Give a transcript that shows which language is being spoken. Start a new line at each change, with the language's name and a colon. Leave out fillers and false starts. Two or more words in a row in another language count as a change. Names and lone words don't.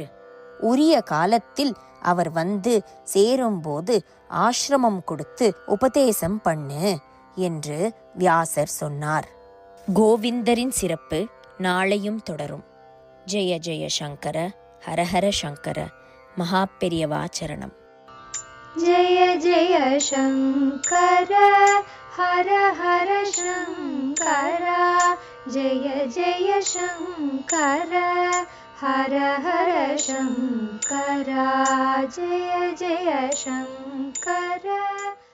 Tamil: உரிய காலத்தில் அவர் வந்து சேரும்போது ஆசிரமம் கொடுத்து உபதேசம் பண்ணு என்று வியாசர் சொன்னார். கோவிந்தரின் சிறப்பு நாளையும் தொடரும். ஜெய ஜெய சங்கர, ஹரஹர சங்கர, மகாபெரியவாச்சரணம்.
Sanskrit: जय जय शङ्कर हर हर शङ्कर जय जय शङ्कर हर हर शङ्कर जय जय शङ्कर।